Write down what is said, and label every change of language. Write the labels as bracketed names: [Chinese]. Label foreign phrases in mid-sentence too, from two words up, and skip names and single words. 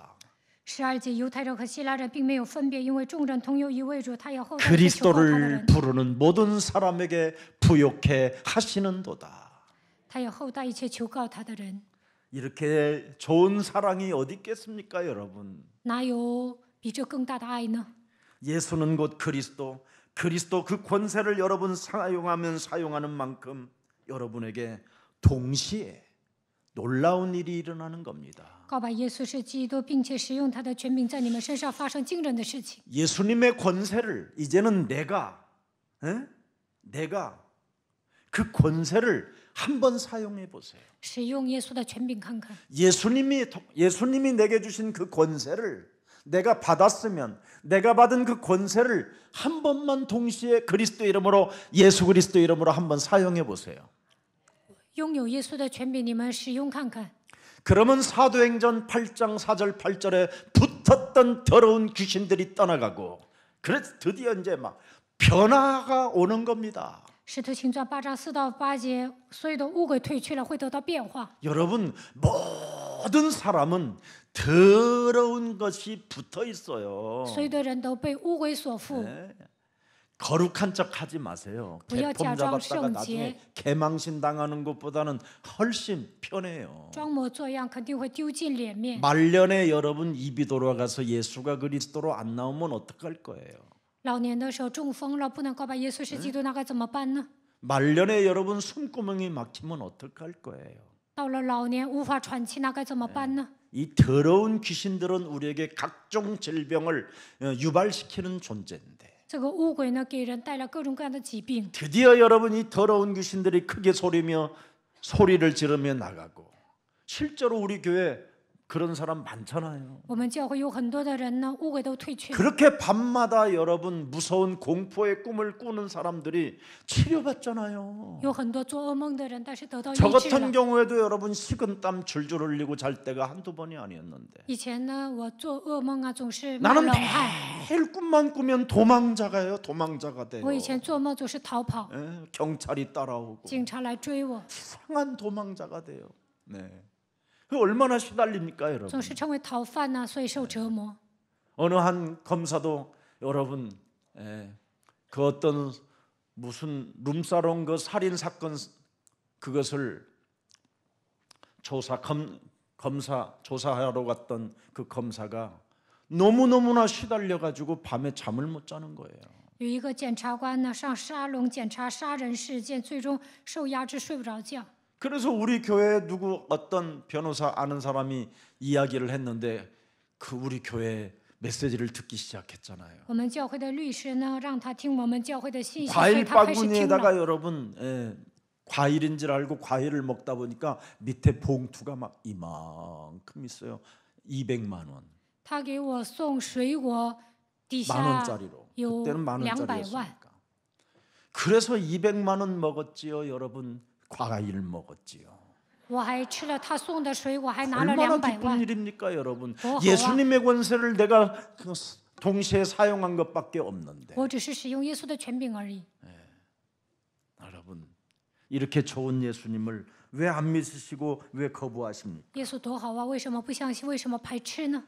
[Chinese] 12 节，犹太人和希腊人并没有分别，因为众人同有一位主，他要后代一切求告他的 [Korean] 그리스도를 [Chinese] 人， [Korean] 부르는 모든 사람에게 부욕해 하시는도다. [Chinese] 他要后代一切求告他的人。 [Korean] 이렇게 좋은 사랑이 어디 있겠습니까, 여러분? [Chinese] 哪有比这更大的爱呢？ [Korean] 예수는 곧 그리스도 그 권세를 여러분 사용하는 만큼 여러분에게 동시에 놀라운 일이 일어나는 겁니다. [Chinese] 告白耶稣是基督，并且使用他的权柄在你们身上发生惊人的事情。 [Korean] 예수님의 권세를 이제는 내가 그 권세를 한번 사용해 보세요. [Chinese] 使用耶稣的权柄看看， [Korean] 예수님이 내게 주신 그 권세를 내가 받았으면 내가 받은 그 권세를 한 번만 동시에 그리스도 이름으로 예수 그리스도 이름으로 한번 사용해 보세요. [Chinese] 拥有耶稣的权柄，你们使用看看。 [Korean] 그러면 사도행전 8장 4절 8절에 붙었던 더러운 귀신들이 떠나가고 그래서 드디어 이제 막 변화가 오는 겁니다. [Chinese] 使徒行传8章4到8节，所有的污鬼退去了，会得到变化。 [Korean] 여러분 모든 사람은 더러운 것이 붙어 있어요. [Chinese] 所有的人都被污鬼所缚。 [Korean] 거룩한 척 하지 마세요. [Chinese] 不要 [Korean] 개폼 [Chinese] 假装 [Korean] 잡았다가 [Chinese] 圣 [Korean] 나중에 [Chinese] 洁， [Korean] 개망신 당하는 것보다는 훨씬 편해요. [Chinese] 装模作样肯定会丢尽脸面。 [Korean] 말년에 여러분 입이 돌아가서 예수가 그리스도로 안 나오면 어떡할 거예요? [Chinese] 老年的时候中风了，不能告白耶稣是基督，那该怎么办呢？ [Korean] 말년에 여러분 숨구멍이 막히면 어떡할 거예요? [Chinese] 到了老年无法喘气，那该怎么办呢？ [Korean] 이 더러운 귀신들은 우리에게 각종 질병을 유발시키는 존재인데 [Chinese] 这个污鬼呢，给人带来各种各样的疾病。 [Korean] 드디어 여러분 이 더러운 귀신들이 크게 소리를 지르며 나가고 실제로 우리 교회 그런 사람 많잖아요. [Chinese] 我们教会有很多的人呢，污鬼都退去了。 [Korean] 그렇게 밤마다 여러분 무서운 공포의 꿈을 꾸는 사람들이 치료받잖아요. [Chinese] 有很多做噩梦的人，但是得到医 [Korean] 저 [Chinese] 治 [Korean] 같은 [Chinese] 了。 [Korean] 경우에도 여러분 식은땀 줄줄 흘리고 잘 때가 한두 번이 아니었는데 [Chinese] 以前呢，我做噩梦啊，总是冒 [Korean] 나는 [Chinese] 冷汗。 [Korean] 매일 꿈만 꾸면 도망자가요. 도망자가 돼요. [Chinese] 我以前做梦总是逃跑， [Korean] 경찰이 따라오고 [Chinese] 警察来追我， [Korean] 이상한 도망자가 돼요. 네. 그 얼마나 시달립니까, 여러분? [Chinese] 总是成为逃犯呢，所以受折磨。 [Korean] 어느 한 검사도 여러분 그 어떤 무슨 룸사롱 그 살인 사건 그것을 조사하러 갔던 그 검사가 너무너무나 시달려 가지고 밤에 잠을 못 자는 거예요. [Chinese] 有一个检察官呢，上沙龙检查杀人事件，最终受压制，睡不着觉。 [Korean] 그래서 우리 교회에 누구 어떤 변호사 아는 사람이 이야기를 했는데 그 우리 교회 메시지를 듣기 시작했잖아요. [Chinese] 我们教会的律师呢，让他听我们教会的信息，所以 [Korean] 과일 [Chinese] 他开始听 [Korean] 바구니에다가 [Chinese] 了。 [Korean] 여러분 과일인 줄 알고 과일을 먹다 보니까 밑에 봉투가 막 이만큼 있어요. 200만 원. [Chinese] 他给我送水果，底 [Korean] 만 [Chinese] 下 [Korean] 원짜리로. [Chinese] 有 [Korean] 그때는 만 [Chinese] 200万。 [Korean] 원짜리였으니까. 그래서 200만 원 먹었지요, 여러분. 과일 먹었지요. [Chinese] 我还吃了他送的水果，还拿了 [Korean] 얼마나 [Chinese] 200 [Korean] 기쁜 [Chinese] 万。 [Korean] 일입니까, 여러분? 더 예수님의 권세를 내가 동시에 사용한 것밖에 없는데. [Chinese] 我只是使用耶稣的权柄而已。 [Korean] 여러분, 이렇게 좋은 예수님을 왜 안 믿으시고 왜 거부하십니까? [Chinese] 耶稣多好啊，为什么不相信？为什么排斥呢？